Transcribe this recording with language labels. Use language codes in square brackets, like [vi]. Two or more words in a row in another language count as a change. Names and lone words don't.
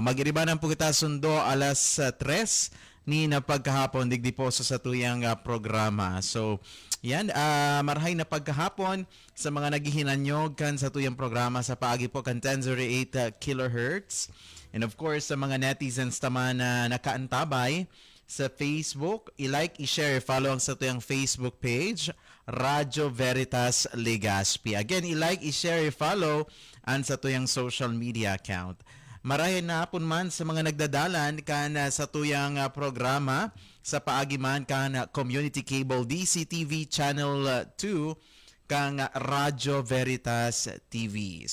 [bik] Mag-iribanan po kita sundo alas 3 ni na pagkahapon digdi po sa satuyang programa. So, yan, marahay na pagkahapon sa mga naghihinanyog kan sa tuyang programa sa paagi po kan 1008 kHz. [en] And of course, [bik] sa mga netizens taman na nakaantabay sa Facebook, i-like, i-share, follow ang sa tuyang Facebook page, Radyo Veritas Legazpi. Again, i-like, i-share, i-follow ang sa tuyang social media account. Marahin na hapon man sa mga nagdadalan kan sa tuyang programa sa paagi man kan Community Cable DCTV Channel 2 kang Radyo Veritas TV.